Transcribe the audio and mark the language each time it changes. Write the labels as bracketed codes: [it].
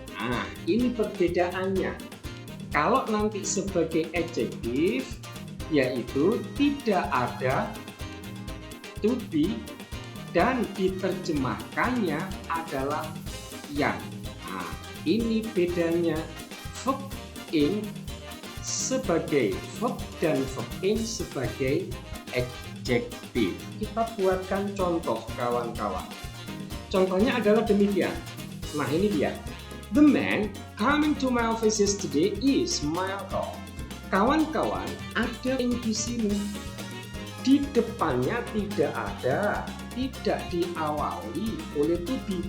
[id] Nah, ini perbedaannya. Kalau nanti sebagai adjektif yaitu tidak ada to be dan diterjemahkannya adalah yang. Nah, ini bedanya verb ing sebagai verb dan verb ing sebagai adjektif. Kita buatkan contoh kawan-kawan. Contohnya adalah demikian. Nah, ini dia. [en] The man coming to my office yesterday is my uncle. [id] Kawan-kawan, ada yang di sini. Di depannya tidak ada, tidak diawali oleh to be.